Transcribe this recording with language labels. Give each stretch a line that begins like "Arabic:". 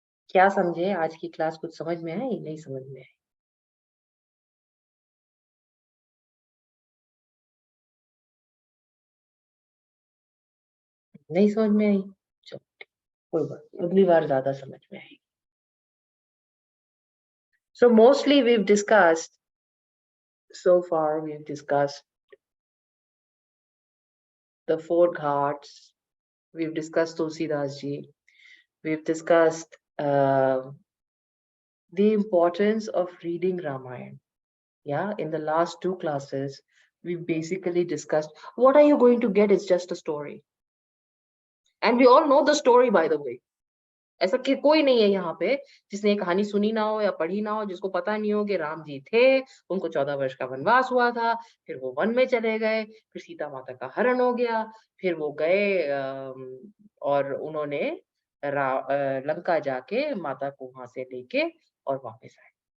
Hindi: क्या समझे आज की क्लास, कुछ समझ में आई, नहीं समझ में आई? नहीं समझ में आई, चलो कोई बात नहीं, अगली बार ज्यादा समझ में आएगी.
English: So mostly we've discussed, so far we've discussed the 4 ghats, we've discussed Tulsidas ji, we've discussed the importance of reading Ramayana. Yeah, in the last 2 classes, we basically discussed what are you going to get is just a story. And we all know the story, by the way.
Hindi: ऐसा कि कोई नहीं है यहाँ पे जिसने कहानी सुनी ना हो या पढ़ी ना हो, जिसको पता नहीं हो कि राम जी थे, उनको 14 वर्ष का वनवास हुआ था, फिर वो वन में चले गए, फिर सीता माता का हरण हो गया, फिर वो गए और उन्होंने लंका जाके माता को वहां से लेके और वापस आए।